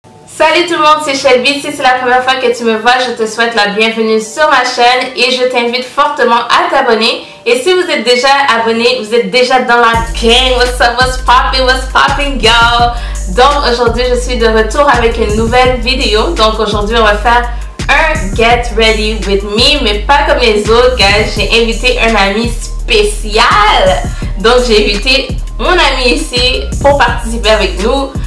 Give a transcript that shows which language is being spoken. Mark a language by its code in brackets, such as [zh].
[fr] Salut tout le monde, c'est Shelby. Si c'est la première fois que tu me vois, je te souhaite la bienvenue sur ma chaîne et je t'invite fortement à t'abonner. Et si vous êtes déjà abonné, vous êtes déjà dans la gang. [en] What's up, what's popping, girl? [fr] Donc aujourd'hui, je suis de retour avec une nouvelle vidéo. Donc aujourd'hui, on va faire un Get Ready With Me, mais pas comme les autres, guys. J'ai invité un ami spécial. Donc j'ai invité mon ami ici pour participer avec nous.